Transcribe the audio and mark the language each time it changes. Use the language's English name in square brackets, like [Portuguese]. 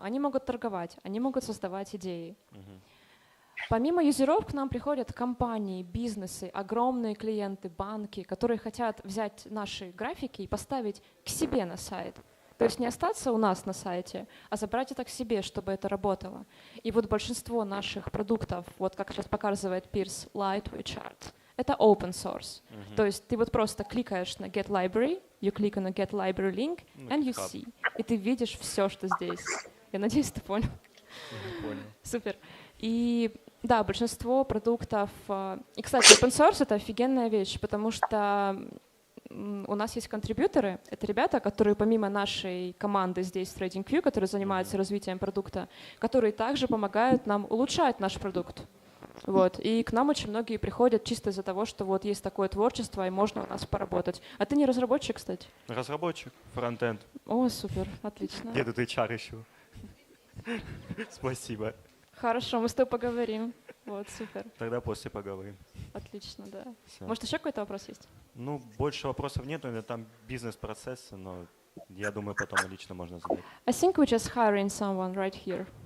[Russian] Они могут торговать, они могут создавать идеи. Помимо юзеров к нам приходят компании, бизнесы, огромные клиенты, банки, которые хотят взять наши графики и поставить к себе на сайт. То есть не остаться у нас на сайте, а забрать это к себе, чтобы это работало. И вот большинство наших продуктов, вот как сейчас показывает Pierce Lightweight Chart, это open source. То есть ты вот просто кликаешь на Get Library, you click on a Get Library link, and you see. И ты видишь все, что здесь. Я надеюсь, ты понял. Понял. Супер. И да, большинство продуктов... И, кстати, open source — это офигенная вещь, потому что у нас есть контрибьюторы. Это ребята, которые помимо нашей команды здесь в TradingView, которые занимаются развитием продукта, которые также помогают нам улучшать наш продукт. Вот. И к нам очень многие приходят чисто из-за того, что вот есть такое творчество, и можно у нас поработать. А ты не разработчик, кстати? Разработчик, фронтенд. О, супер, отлично. Где тут HR ищу? Спасибо. Хорошо, мы с тобой поговорим. Вот, супер. Тогда после поговорим. Отлично, да. Всё. Может, еще какой-то вопрос есть? Ну, больше вопросов нет, но там бизнес-процессы, но я думаю, потом лично можно задать. [English] I think we're just hiring someone right here.